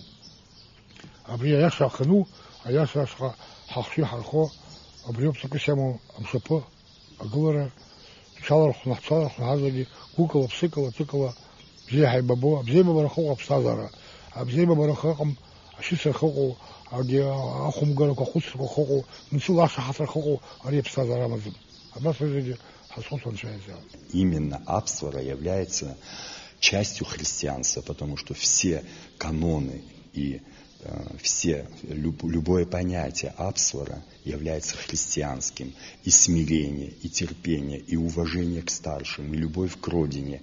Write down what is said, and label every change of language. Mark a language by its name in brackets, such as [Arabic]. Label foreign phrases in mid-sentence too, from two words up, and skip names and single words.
[Abkhazian] Абри аиаша ахану, аиаша ашҟа ҳахшыҩ ҳархо, абри ауп ҵакыс иамоу амшаԥы агылара, ҳҽалархәны ҳазегьы гәыкала, ԥсыкала, ҵыкала бзиа ҳаибабо, абзиабабара хыҟоу аԥсҭазаара, абзиабабара хыҟам ашьыцра хыҟоу, ахәымгарақәа, ахәыцрақәа хыҟоу, мцыла ашаҳаҭра хыҟоу, ари аԥсҭазаара амаӡам. Абас зегьы ҳазхәыцуа Анцәа иазыҳәан. [Russian] Именно Аԥсуара является частью христианства, потому что все каноны и любое понятие Аԥсуара является христианским. И смирение, и терпение, и уважение к старшим, и любовь к родине.